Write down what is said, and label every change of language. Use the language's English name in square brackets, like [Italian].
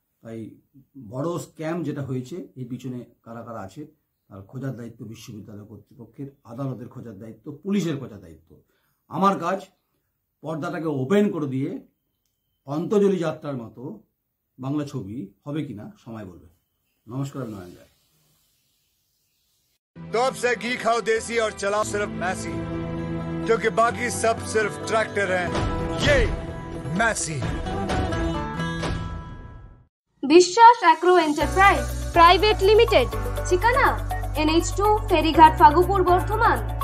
[Bangla] তাই বড় স্ক্যাম যেটা হয়েছে, এই পিছনে কারা কারা আছে তার খোঁজার দায়িত্ব বিশ্ববিদ্যালয় কর্তৃপক্ষের, আদালতের খোঁজার দায়িত্ব, পুলিশের খোঁজার দায়িত্ব। আমার কাজ পর্দাটাকে ওপেন করে দিয়ে অন্তর্জলি যাত্রার মতো বাংলা ছবি হবে কিনা সময় বলবে। নমস্কার, নয়ন রায়। [Hindi] तो अब से घी खाओ देसी और चलाओ सिर्फ मैसी, क्योंकि बाकी सब सिर्फ ट्रैक्टर हैं। ये मैसी। [Bangla] বিশ্বাস অ্যাগ্রো এন্টারপ্রাইজ প্রাইভেট লিমিটেড, ঠিকানা NH2 ফেরিঘাট ফাগুপুর বর্ধমান।